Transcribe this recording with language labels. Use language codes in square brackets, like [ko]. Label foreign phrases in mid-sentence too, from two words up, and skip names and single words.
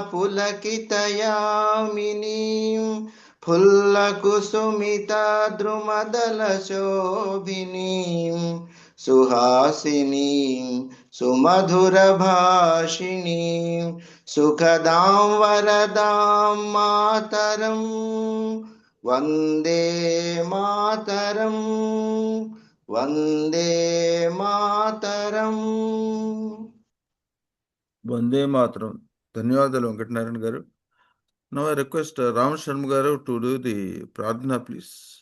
[sa] Pulakitayaminim, फुल्लकुसुमिता द्रुमदलशोभिनीं सुहासिनीं सुमधुरभाषिणीं सुखदां वरदां मातरं वन्दे मातरं वन्दे मातरं वन्दे मातरम्. [te] ధన్యవాదాలు వెంకటనారాయణ గారు. [en] Now I request Ram Sharma garu to do the pradhana, please.